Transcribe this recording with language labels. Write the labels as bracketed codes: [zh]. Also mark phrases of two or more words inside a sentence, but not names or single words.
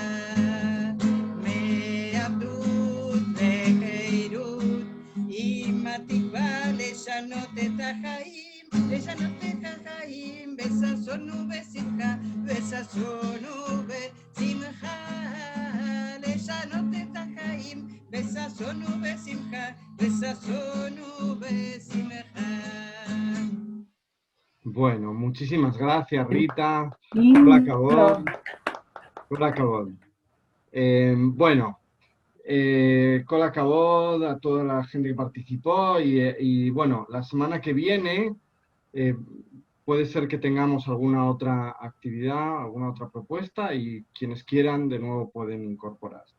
[he] מעבדות לחירות, עם התקווה לשנות את החיים, לשנות את החיים בששון ובשמחה, בששון ובשמחה, לשנות את החיים בששון ובשמחה, בששון ובשמחה. [es] Bueno, muchísimas gracias, Rita. Lindo. Hola, Cabot. Bueno, Cola Cabot, a toda la gente que participó y bueno, la semana que viene puede ser que tengamos alguna otra actividad, alguna otra propuesta y quienes quieran de nuevo pueden incorporarse.